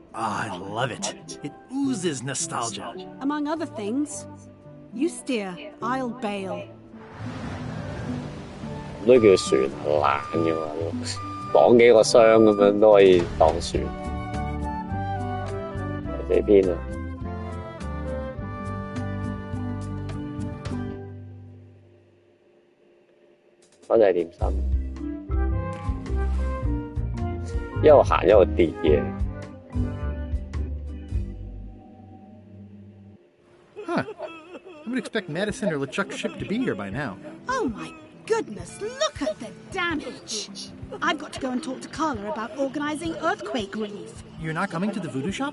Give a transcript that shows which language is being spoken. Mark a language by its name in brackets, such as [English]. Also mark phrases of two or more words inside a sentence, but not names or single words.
[English] Ah, I love it. It oozes nostalgia. Among other things. You steer, I'll bail. [Cantonese] 都叫船爛嘅嘛，綁幾個箱咁樣都可以當船。呢邊啊，嗰隻係點心，一路行一路跌嘢。 Huh. [English] I would expect Madison or LeChuck's ship to be here by now. Oh my goodness, look at the damage. I've got to go and talk to Carla about organising earthquake relief. You're not coming to the voodoo shop?